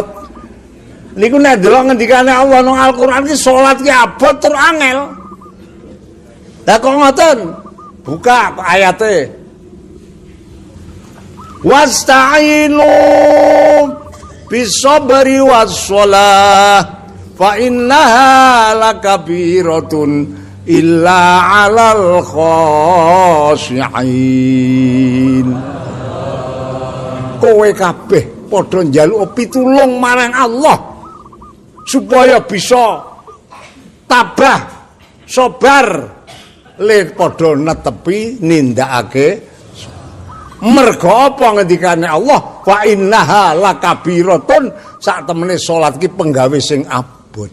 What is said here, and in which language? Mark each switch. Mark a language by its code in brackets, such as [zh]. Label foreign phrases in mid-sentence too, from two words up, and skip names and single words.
[jv] Niku nek delok ngendikane Allah nang Al-Qur'an iki salat ki abot tur angel. Lah kok ngoten? Buka ayate. [ar] واستعينوا بالصبر والصلاة فإنها لكبيرة إلا على الخاشعين. [jv] Kowe kabeh padha njaluk pitulung marang Allah supaya bisa tabah sabar le padha netepi nindakake mergo apa ngendikane Allah [ar] فإنها لكبيرة [jv] sak temene salat ki penggawe sing abot.